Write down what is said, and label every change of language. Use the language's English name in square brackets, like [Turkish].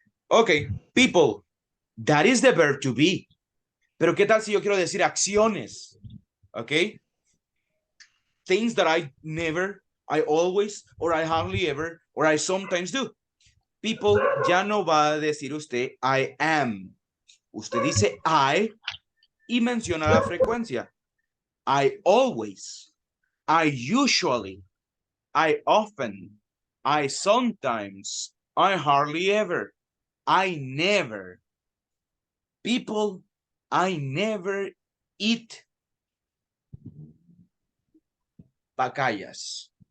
[English] Okay, people, that is the verb to be. [Spanish] Pero ¿qué tal si yo quiero decir acciones? [English] Okay? Things that I never, I always, or I hardly ever, or I sometimes do. [Spanish] People, ya no va a decir usted [English] I am. [Spanish] Usted dice I, y menciona la frecuencia. [English] I always, I usually, I often, I sometimes, I hardly ever, I never. People, I never eat pacayas.